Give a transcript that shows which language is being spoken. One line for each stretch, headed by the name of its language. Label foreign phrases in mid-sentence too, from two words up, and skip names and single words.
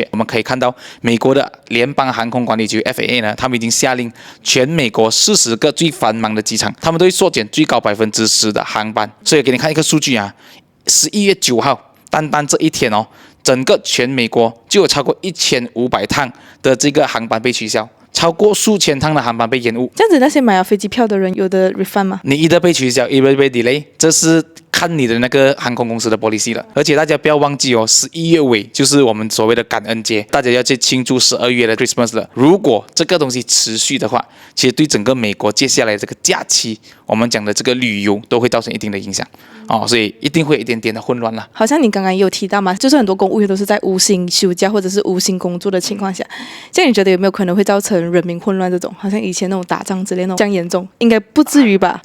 Chinese: 我們可以看到美國的聯邦航空管理局 FAA 呢，他們已經下令全美國40個最繁忙的機場，他們都會縮減最高10%的航班。所以給你看一個數據啊，11月9號，單單這一天哦，整個全美國就有超過1500趟的這個航班被取消。超過數千趟的航班被延誤，這樣子那些買了飛機票的人有的 refund 嗎？你一的被取消，一的被 delay， 這是看你的那個航空公司的 policy 了。而且大家不要忘記哦，11月尾就是我們所謂的感恩節，大家要去慶祝12月的 Christmas 了。如果這個東西持續的話，其實對整個美國接下來這個假期，我們講的這個旅遊都會造成一定的影響哦，所以一定會有一點點的混亂了。好像你剛剛也有提到嘛，就是很多公務員都是在無薪休假或者是無薪工作的情況下，這樣你覺得有沒有可能會造成人民混亂？這種好像以前那種打仗之類那種這樣嚴重，應該不至於吧？